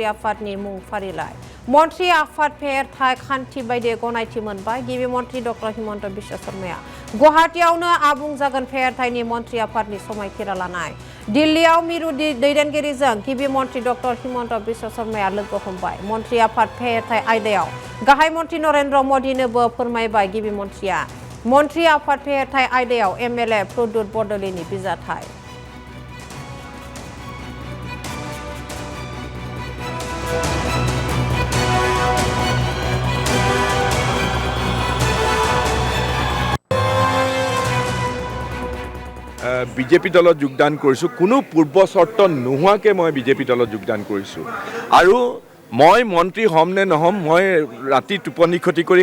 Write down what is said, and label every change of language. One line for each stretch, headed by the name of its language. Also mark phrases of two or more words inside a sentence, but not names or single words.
Bodo: आफादनि मुं फारिलाइ मन्त्रि आफाद फेहेरथाय खान्थि बायदि गनायथि मोनबाय गिबि मन्त्रि डक्टर हिमन्त बिश्व शर्माया गुवाहाटीयावनो आबुं जागोन फेहेरथायनि मन्त्रि आफादनि समायखिरा लानाय दिल्लीयाव मिरु दैदेनगिरिजों गिबि मन्त्रि डक्टर हिमन्त बिश्व शर्माया लोगो हमबाय मन्त्रि आफाद फेहेरथाय आयदायाव गाहाय मन्त्रि नरेन्द्र मोदीनोबो फोरमायबाय गिबि मन्त्रिया मन्त्रि आफाद फेहेरथाय आयदायाव एमएलए प्रदुत बरदলৈनि बिजाथाय
Assamese: বিজেপি দলত যোগদান কৰিছোঁ কোনো পূৰ্ব চৰ্ত নোহোৱাকৈ মই বিজেপি দলত যোগদান কৰিছোঁ আৰু মই মন্ত্ৰী হ'ম নে নহ'ম মই ৰাতি টোপনি ক্ষতি কৰি